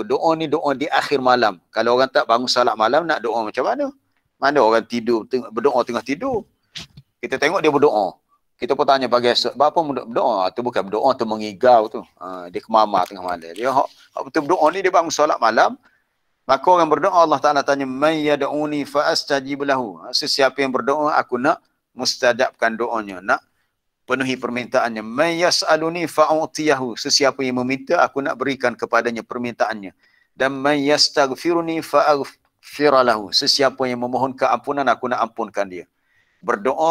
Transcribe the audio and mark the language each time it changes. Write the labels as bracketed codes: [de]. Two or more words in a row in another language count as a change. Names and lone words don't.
[ms] Doa ni doa di akhir malam. Kalau orang tak bangun salat malam, nak doa macam mana? Mana orang tidur, berdoa tengah tidur. Kita tengok dia berdoa. Kita pun tanya pagi esok, berapa berdoa? Itu bukan berdoa, tu mengigau tu. Dia kemamar tengah malam. Dia betul berdoa ni, dia bangun salat malam. Maka orang berdoa, Allah Ta'ala tanya, [ar] man yad'uni fa astajib lahu. [ms] Sesiapa yang berdoa, aku nak mustajabkan doanya, nak penuhi permintaannya. [ar] Man yas'aluni fa'utiyahu. [ms] Sesiapa yang meminta, aku nak berikan kepadanya permintaannya. [ar] Dan man yastaghfiruni fa'aghfira lahu. [ms] Sesiapa yang memohon keampunan, aku nak ampunkan dia.